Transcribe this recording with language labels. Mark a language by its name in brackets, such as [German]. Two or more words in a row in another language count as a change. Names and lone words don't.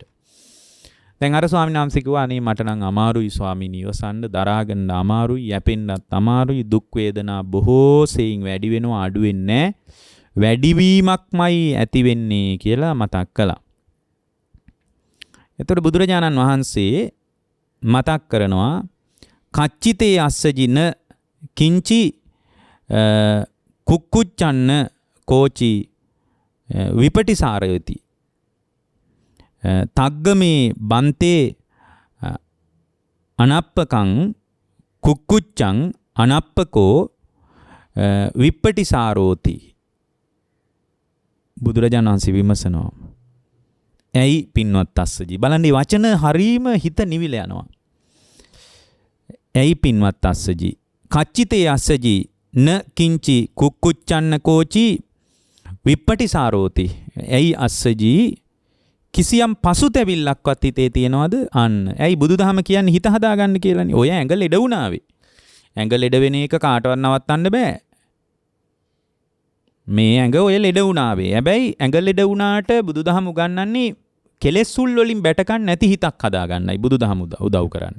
[Sinhala] දැන් අර ස්වාමීන් වහන්සේ කිව්වා අනේ මට නම් අමාරුයි ස්වාමීනි, ඉවසන්න දරා ගන්න අමාරුයි, යැපෙන්නත් අමාරුයි, දුක් වේදනා බොහෝ සෙයින් වැඩි වෙනවා, අඩු වෙන්නේ නැහැ. වැඩිවීමක්මයි ඇති වෙන්නේ කියලා මතක් කළා. එතකොට බුදුරජාණන් වහන්සේ මතක් කරනවා [Pali] කච්චිතේ අස්සජින කිංචි කුක්කුච්චන්න කෝචි විපටිසාරයති තග්ගමේ බන්තේ අනප්පකං කුක්කුච්චං අනප්පකෝ විපටිසාරෝති. [Sinhala] බුදුරජාණන් වහන්සේ විමසනවා ඇයි පින්වත් අස්සජි, බලන්න මේ වචන හරීම හිත නිවිල යනවා. ඇයි පින්වත් අස්සජි, [Pali] කච්චිතේ අස්සජි න කිංචි කුක්කුච්චන්න කෝචි විප්පටිසාරෝති. [Sinhala] ඇයි අස්සජි කිසියම් පසුතැවිල්ලක්වත් හිතේ තියනවද? අන්න. ඇයි බුදුදහම කියන්නේ හිත හදාගන්න කියලානේ. ඔය ඇඟ ලෙඩ වුණාවේ. ඇඟ ලෙඩ වෙන එක කාටවත් නවත්තන්න බෑ. මේ ඇඟ ඔය ලෙඩ වුණාවේ. හැබැයි ඇඟ ලෙඩ වුණාට බුදුදහම උගන්වන්නේ කෙලෙස් සුල් වලින් බැටකන් නැති හිතක් හදාගන්නයි බුදුදහම උදව් කරන්නේ.